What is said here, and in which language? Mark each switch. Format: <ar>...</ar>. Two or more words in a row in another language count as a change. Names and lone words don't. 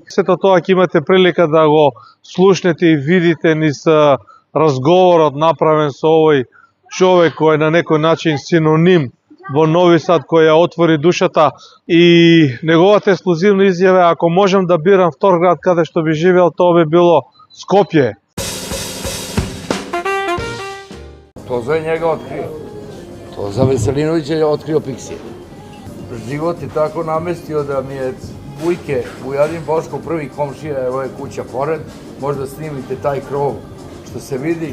<mk>Сето тоа ќе имате прилика да го слушнете и видите низ разговорот направен со овој човек кој е на некој начин синоним во Нови Сад, кој ја отвори душата, и неговата ексклузивна изјава: ако можам да бирам втор град каде што би живеел, тоа би било Скопје.</mk> <sr>Тоза je njega otkrio. Toza Veselinović je otkrio Pixija. Život je tako namestio da mi je Vujke, Vujadin Boško, prvi komšija, evo je kuća pored, možda snimite taj krov što se vidi.</sr>